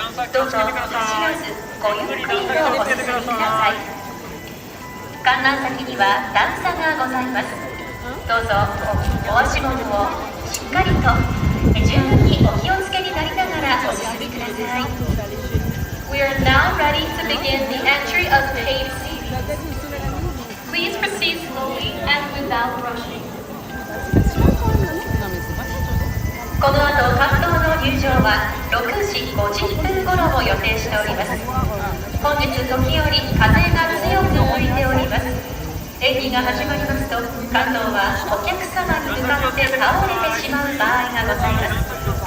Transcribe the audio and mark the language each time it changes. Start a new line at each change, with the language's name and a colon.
Japanese: どうぞ走らずごゆっくりとお進みください。観覧席には段差がございます。どうぞお足元をしっかりと十分にお気をつけになりながらお進みください。
English: We are now ready to begin the entry of paid seats. Please proceed slowly and without rushing.
Japanese: この後、関東の入場は6時50分頃を予定しております。本日時折風が強く吹いております。演技が始まりますと、関東はお客様に向かって倒れてしまう場合がございます。